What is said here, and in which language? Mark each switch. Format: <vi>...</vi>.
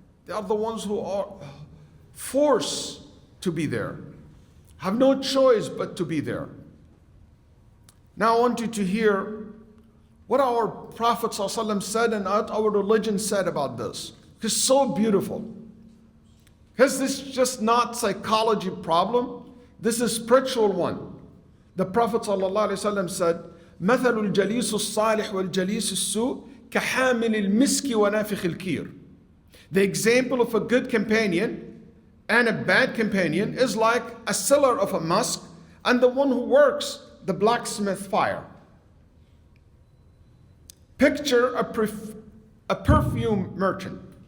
<en>They are the ones who are forced to be there, have no choice but to be there. Now I want you to hear what our Prophet ﷺ said and what our religion said about this. It's so beautiful. Because this is just not psychology problem. This is a spiritual one. The Prophet ﷺ said,</en> <ar>مثل الجليس الصالح والجليس السوء كحامل المسك ونافخ الكير.</ar> <en>The example of a good companion and a bad companion is like a seller of a musk and the one who works the blacksmith fire. Picture a perfume merchant.</en>